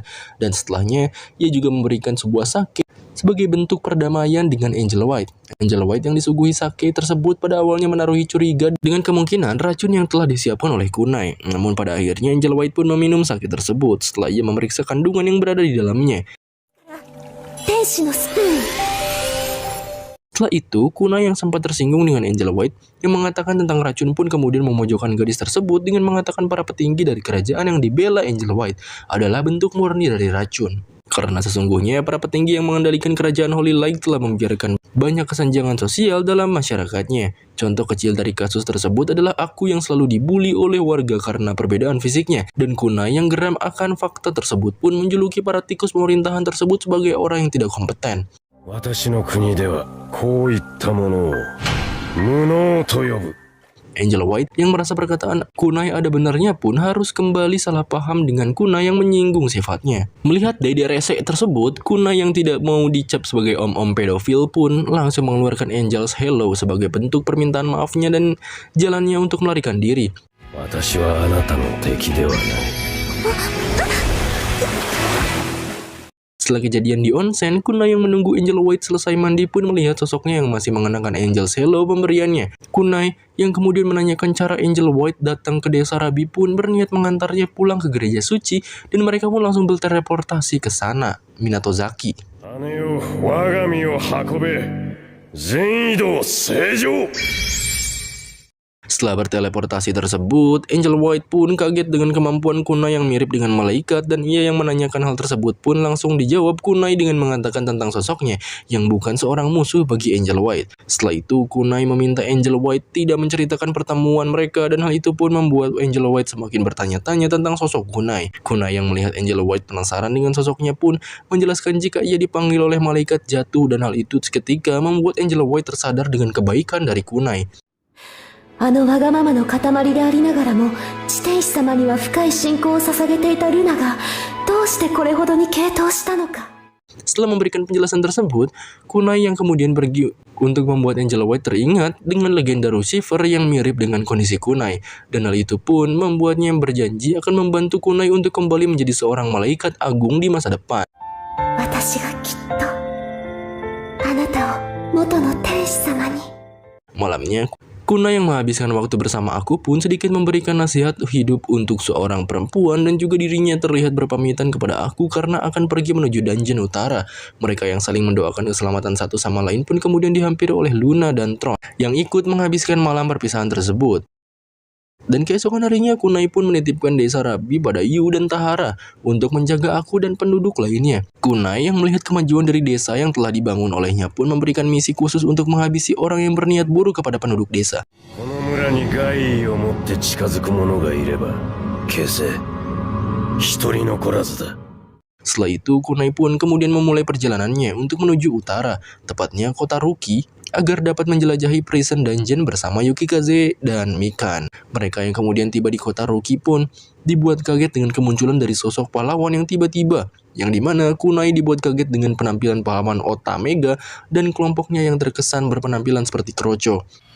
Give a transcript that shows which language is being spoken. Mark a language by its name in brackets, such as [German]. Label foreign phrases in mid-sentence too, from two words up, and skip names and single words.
[Indonesian] Dan setelahnya, ia juga memberikan sebuah sake sebagai bentuk perdamaian dengan Angel White. Angel White yang disuguhi sake tersebut pada awalnya menaruhi curiga dengan kemungkinan racun yang telah disiapkan oleh Kunai. Namun pada akhirnya Angel White pun meminum sake tersebut setelah ia memeriksa kandungan yang berada di dalamnya. [Japanese] 天使のスプーン。 [Indonesian] Setelah itu, Kunai yang sempat tersinggung dengan Angel White yang mengatakan tentang racun pun kemudian memojokkan gadis tersebut dengan mengatakan para petinggi dari kerajaan yang dibela Angel White adalah bentuk murni dari racun. Karena sesungguhnya para petinggi yang mengendalikan kerajaan Holy Light telah membiarkan banyak kesenjangan sosial dalam masyarakatnya. Contoh kecil dari kasus tersebut adalah aku yang selalu dibully oleh warga karena perbedaan fisiknya. Dan Kunai yang geram akan fakta tersebut pun menjuluki para tikus pemerintahan tersebut sebagai orang yang tidak kompeten. [Japanese] 私の国ではこういったものを無能と呼ぶ。 [Indonesian] Angel White yang merasa perkataan Kunai ada benarnya pun harus kembali salah paham dengan Kunai yang menyinggung sifatnya. Melihat dede resek tersebut, Kunai yang tidak mau dicap sebagai om-om pedofil pun langsung mengeluarkan Angel's Hello sebagai bentuk permintaan maafnya dan jalannya untuk melarikan diri. [Japanese] 私はあなたの敵ではない。 [Indonesian] Setelah kejadian di onsen, Kunai yang menunggu Angel White selesai mandi pun melihat sosoknya yang masih mengenakan Angel's Hello pemberiannya. Kunai yang kemudian menanyakan cara Angel White datang ke desa Rabi pun berniat mengantarnya pulang ke gereja suci, dan mereka pun langsung berteleportasi ke sana. Minatozaki. [Japanese] 姉よ、我が身を運べ。全移動正常。 [Indonesian] Setelah berteleportasi tersebut, Angel White pun kaget dengan kemampuan Kunai yang mirip dengan malaikat, dan ia yang menanyakan hal tersebut pun langsung dijawab Kunai dengan mengatakan tentang sosoknya yang bukan seorang musuh bagi Angel White. Setelah itu, Kunai meminta Angel White tidak menceritakan pertemuan mereka, dan hal itu pun membuat Angel White semakin bertanya-tanya tentang sosok Kunai. Kunai yang melihat Angel White penasaran dengan sosoknya pun menjelaskan jika ia dipanggil oleh malaikat jatuh, dan hal itu seketika membuat Angel White tersadar dengan kebaikan dari Kunai. [Japanese] あのわがままの塊でありながらも地天使様には深い信仰を捧げていたルナがどうしてこれほどに傾倒したのか。 [Indonesian] Setelah memberikan penjelasan tersebut, Kunai yang kemudian pergi untuk membuat Angel White teringat dengan legenda Lucifer yang mirip dengan kondisi Kunai, dan hal itu pun membuatnya berjanji akan membantu Kunai untuk kembali menjadi seorang malaikat agung di masa depan. [Japanese] 私がきっとあなたを元の天使様に。 [Indonesian] Malamnya, Kunai yang menghabiskan waktu bersama aku pun sedikit memberikan nasihat hidup untuk seorang perempuan dan juga dirinya terlihat berpamitan kepada aku karena akan pergi menuju dungeon utara. Mereka yang saling mendoakan keselamatan satu sama lain pun kemudian dihampiri oleh Luna dan Tron yang ikut menghabiskan malam perpisahan tersebut. Dan keesokan harinya Kunai pun menitipkan desa Rabi pada Yu dan Tahara untuk menjaga aku dan penduduk lainnya. Kunai yang melihat kemajuan dari desa yang telah dibangun olehnya pun memberikan misi khusus untuk menghabisi orang yang berniat buruk kepada penduduk desa. [Japanese] この村に害を持って近づく者がいれば消せ。一人残らずだ。 [Indonesian] Setelah itu, Kunai pun kemudian memulai perjalanannya untuk menuju utara, tepatnya kota Ruki, agar dapat menjelajahi [English] prison dungeon [Indonesian] bersama Yukikaze dan Mikan. Mereka yang kemudian tiba di kota Ruki pun dibuat kaget dengan kemunculan dari sosok pahlawan yang tiba-tiba, yang dimana Kunai dibuat kaget dengan penampilan pahlawan Otamega dan kelompoknya yang terkesan berpenampilan seperti Kroco.